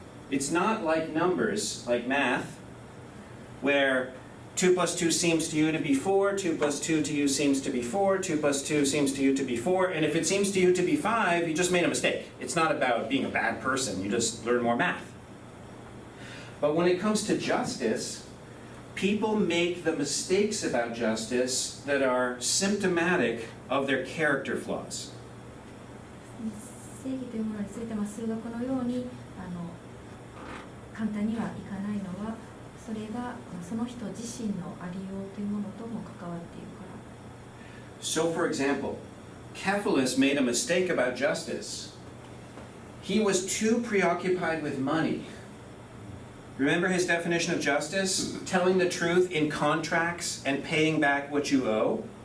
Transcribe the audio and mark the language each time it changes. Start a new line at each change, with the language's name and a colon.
English: It's not like numbers, like math, where 2 plus 2 seems to you to be 4, 2 plus 2 to you seems to be 4, 2 plus 2 seems to you to be 4, and if it seems to you to be 5, you just made a mistake. It's not about being a bad person, you just learn more math. But when it comes to justice, people make the mistakes about justice that are symptomatic of their character flaws.
Japanese: 正義というものについて数学のように簡単にはいかないのは、それがその人自身のありようというものとも関わっているから。
English: So, for example, Cephalus made a mistake about justice. He was too preoccupied with money. Remember his definition of justice? Telling the truth in contracts and paying back what you owe?